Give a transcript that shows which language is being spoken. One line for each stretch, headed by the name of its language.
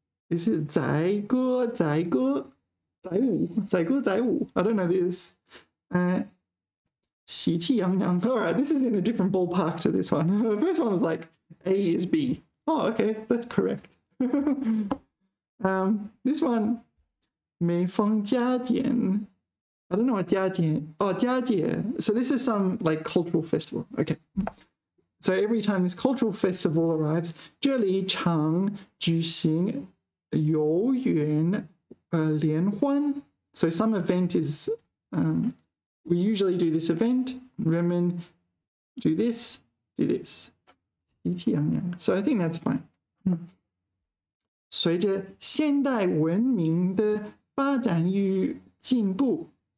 English: This is
Chinese: 载歌载歌载舞载歌载舞.
English: I don't know this.
Chinese: 喜气洋洋.
English: All right, this is in a different ballpark to this one. The first one was like A is B. Oh, okay, that's correct. This one,
Chinese: 每逢佳节.
English: I don't know what 佳节. Oh, 佳节. So this is some like cultural festival. Okay. So every time this cultural festival arrives,
Chinese: 这里常举行游园联欢.
English: So some event is, we usually do this event. 人们 do this, do this.
Chinese: 喜气洋洋.
English: So I think that's fine.
Chinese: 随着现代文明的发展与进步.